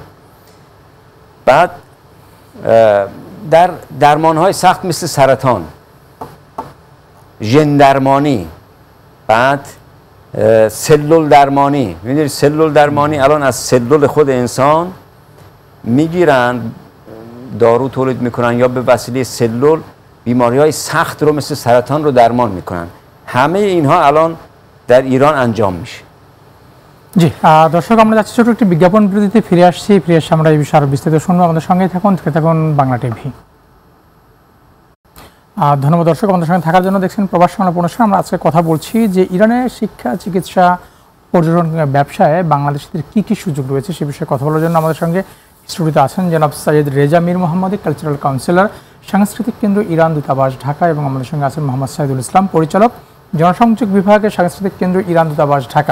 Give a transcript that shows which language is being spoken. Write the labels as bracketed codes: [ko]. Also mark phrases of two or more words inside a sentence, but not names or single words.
[fa] بعد در درمان های سخت مثل سرطان، ژن درمانی، بعد سلول درمانی. می‌دونید سلول درمانی الان از سلول خود انسان میگیرن، دارو تولید میکنن یا به وسیله سلول بیماری های سخت رو مثل سرطان رو درمان میکنن. همه اینها الان در ایران انجام میشه। [bn] জি দর্শক, আমরা যাচ্ছি ছোট একটি বিজ্ঞাপন বিরতিতে, ফিরে আসছি। ফিরে এসে আমরা এই বিষয়ে আরো বিস্তারিত শুনবো। আমাদের সঙ্গেই থাকুন, দেখতে থাকুন বাংলা টিভি। ধন্যবাদ দর্শক, আমাদের সঙ্গে থাকার জন্য। দেখছেন প্রবাস সংলাপ অনুষ্ঠান। আমরা আজকে কথা বলছি যে ইরানের শিক্ষা, চিকিৎসা, পর্যটন, ব্যবসায় বাংলাদেশিদের কি কি সুযোগ রয়েছে সে বিষয়ে কথা বলার জন্য আমাদের সঙ্গে স্টুডিওতে আছেন জনাব সৈয়দ রেজা মীর মোহাম্মদ, [en] cultural councillor, [bn] সাংস্কৃতিক কেন্দ্র ইরান দূতাবাস ঢাকা, এবং আমাদের সঙ্গে আছেন মোহাম্মদ সাইদুল ইসলাম, পরিচালক, জনসংযোগ বিভাগের সাংস্কৃতিক কেন্দ্র ইরান দূতাবাস ঢাকা।